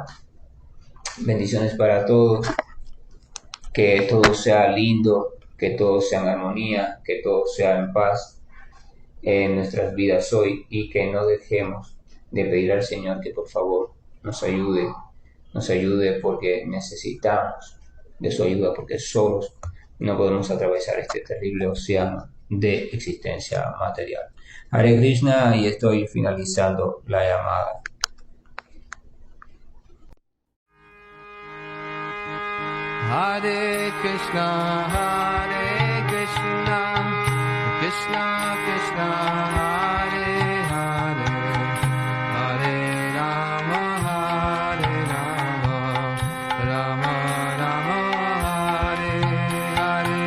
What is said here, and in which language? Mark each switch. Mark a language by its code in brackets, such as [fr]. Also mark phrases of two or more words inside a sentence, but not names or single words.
[es] Bendiciones para todos. Que todo sea lindo, que todo sea en armonía, que todo sea en paz en nuestras vidas hoy, y que no dejemos de pedir al Señor que por favor nos ayude porque necesitamos de su ayuda, porque solos no podemos atravesar este terrible océano de existencia material. [sa] हरे कृष्ण, [es] y estoy finalizando la llamada. [sa] हरे कृष्ण, कृष्ण कृष्ण, हरे हरे, हरे राम, राम राम, हरे हरे.